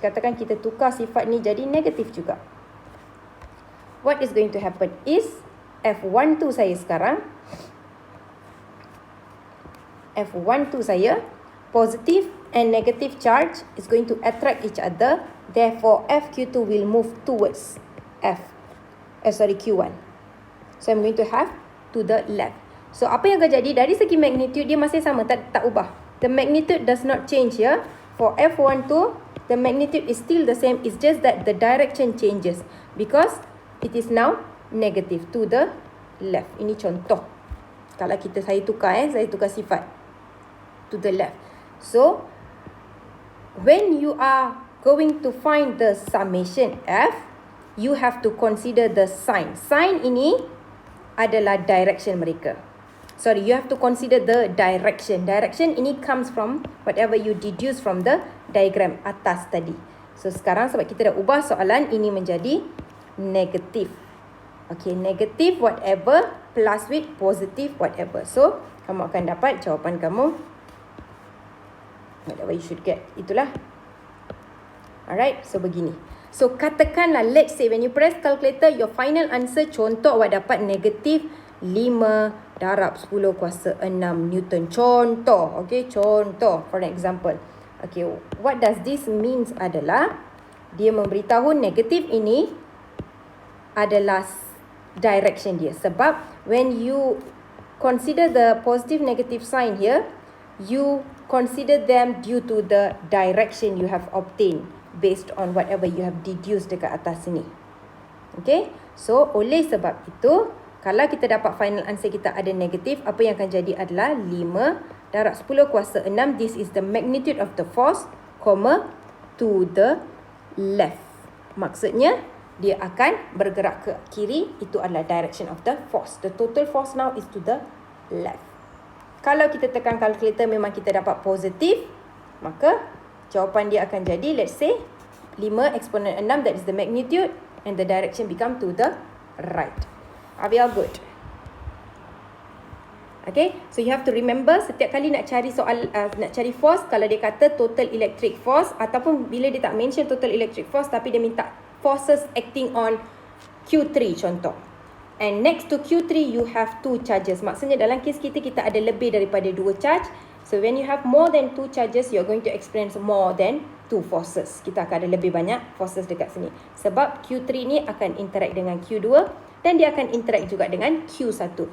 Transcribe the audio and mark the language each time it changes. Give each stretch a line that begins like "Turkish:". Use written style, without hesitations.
Malay: Katakan kita tukar sifat ni jadi negatif juga.
English: What is going to happen is F12 saya sekarang, F12 saya, positive and negative charge is going to attract each other. Therefore, FQ2 will move towards Q1. So I'm going to have to the left.
Malay: So apa yang akan jadi dari segi magnitude dia masih sama, tak ubah.
English: The magnitude does not change here. For F12, the magnitude is still the same. It's just that the direction changes because it is now negative to the left.
Malay: Ini contoh. Kalau saya tukar sifat
English: to the left. So when you are going to find the summation F, you have to consider the sign.
Malay: Sign ini adalah direction mereka.
English: You have to consider the direction. Direction ini comes from whatever you deduce from the diagram
Malay: atas tadi. So sekarang sebab kita dah ubah soalan, ini menjadi negatif. Okay, negatif whatever
English: plus with positive whatever.
Malay: So, kamu akan dapat jawapan kamu.
English: Whatever you should get.
Malay: Itulah. Alright, so begini. So, katakanlah,
English: let's say when you press calculator, your final answer,
Malay: contoh awak dapat negatif 5 darab 10 kuasa 6 Newton. Contoh, okay, contoh, for example. Okay,
English: what does this means
Malay: adalah, dia memberitahu negatif ini adalah direction dia.
English: Sebab when you consider the positive negative sign here, you consider them due to the direction you have obtained based on whatever you have deduced
Malay: dekat atas sini. Okay, so oleh sebab itu, kalau kita dapat final answer kita ada negatif, apa yang akan jadi adalah 5 darab 10 kuasa 6.
English: This is the magnitude of the force, to the left.
Malay: Maksudnya, dia akan bergerak ke kiri. Itu adalah direction of the force.
English: The total force now is to the left.
Malay: Kalau kita tekan calculator memang kita dapat positif, maka jawapan dia akan jadi,
English: let's say, 5 exponent 6, that is the magnitude, and the direction become to the right. Are we all good?
Malay: Okay,
English: so you have to remember,
Malay: setiap kali nak cari soal, nak cari force, kalau dia kata total electric force, ataupun bila dia tak mention total electric force, tapi dia minta forces acting on Q3 contoh.
English: And next to Q3, you have 2 charges.
Malay: Maksudnya dalam kes kita ada lebih daripada 2 charge.
English: So when you have more than 2 charges, you are going to experience more than 2 forces.
Malay: Kita akan ada lebih banyak forces dekat sini. Sebab Q3 ni akan interact dengan Q2 dan dia akan interact juga dengan Q1.